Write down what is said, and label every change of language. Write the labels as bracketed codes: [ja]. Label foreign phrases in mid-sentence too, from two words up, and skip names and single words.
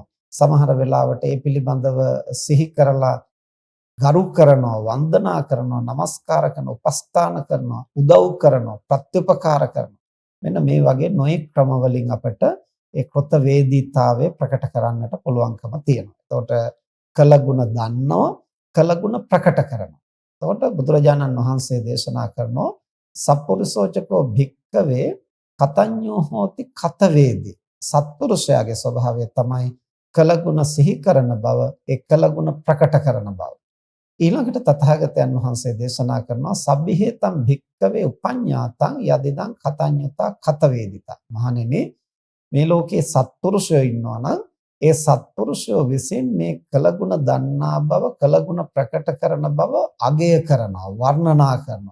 [si] සමහර වෙලාවට ඒ පිළිබඳව සිහි කරලා ගරු කරනවා, වන්දනා කරනවා, নমස්කාර කරනවා, උපස්ථාන කරනවා, උදව් කරනවා, ප්‍රත්‍යුපකාර කරනවා. මෙන්න මේ වගේ නොයෙක් ක්‍රම වලින් අපට ඒ කෘතවේදීතාවය ප්‍රකට කරන්නට පුළුවන්කම තියෙනවා. එතකොට කළගුණ දන්නවා, කළගුණ ප්‍රකට කරනවා. එතකොට බුදුරජාණන් වහන්සේ දේශනා කරනවා [pi] සප්පුරුෂෝචකෝ භික්කවේ කතඤ්ඤෝ හෝති කතවේදී. [si] සත්පුරුෂයාගේ ස්වභාවය තමයි කළගුණ සිහි කරන බව, ඒ කළගුණ ප්‍රකට කරන බව. ඊළඟට තථාගතයන් වහන්සේ දේශනා කරනවා [pi] සබ්බිහෙතම් භික්කවේ උපඤ්ඤාතං යදිදං කතඤ්ඤතා කතවේදිතා. [si] මහණෙනි මේ ලෝකේ සත්පුරුෂයෝ ඉන්නවා නම් ඒ සත්පුරුෂයෝ විසින් මේ කළගුණ දන්නා බව, කළගුණ ප්‍රකට කරන බව අගය කරනවා, වර්ණනා කරනවා.